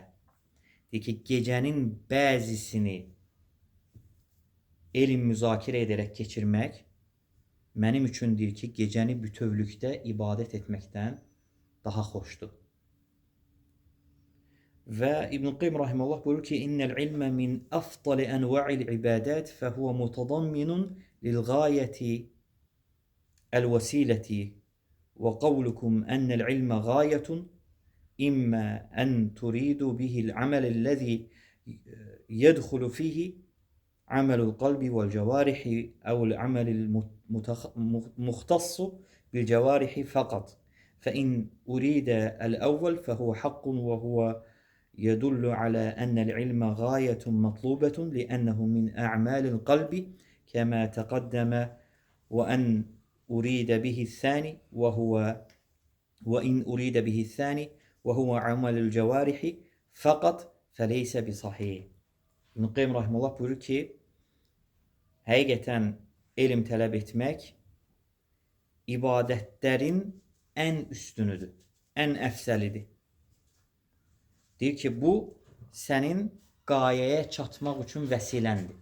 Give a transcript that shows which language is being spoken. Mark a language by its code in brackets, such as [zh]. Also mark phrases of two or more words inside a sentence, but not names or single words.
[az] Deyir ki, gecənin bəzisini elm müzakirə edərək keçirmək mənim üçün deyir ki, gecəni bütövlükdə ibadət etməkdən daha xoşdur. Və İbn Qayyim rahimehullah buyurur ki, [ar] إن العلم من أفضل أنواع العبادة فهو متضمن للغاية الوسيلة وقولكم إن العلم غاية إما أن تريدوا به العمل الذي يدخل فيه عمل القلب والجوارح أو العمل المختص بالجوارح فقط. فإن أريد الأول فهو حق وهو يدل على أن العلم غاية مطلوبة لأنه من أعمال القلب كما تقدم وإن أريد به الثاني وهو عمل الجوارح فقط فليس بصحيح. [az] İbn Qayyim rahimehullah buyurur ki, həqiqətən elm tələb etmək ibadətlərin ən üstünüdür, ən əfsəlidir. Deyir ki, bu sənin qayəyə çatmaq üçün vəsiləndir.